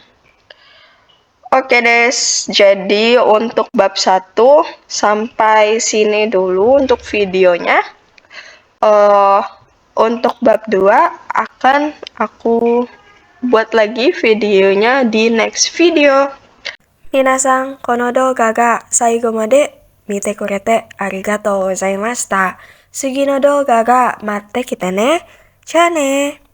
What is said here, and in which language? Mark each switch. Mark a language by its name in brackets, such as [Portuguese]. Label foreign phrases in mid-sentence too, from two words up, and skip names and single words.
[Indonesian] Oke des, jadi untuk bab 1 sampai sini dulu untuk videonya. Untuk bab 2 akan aku buat lagi videonya di [English] next video. [Japanese] 皆さん、この動画が最後まで見てくれてありがとうございました. 次の動画が待ってきてね. じゃね!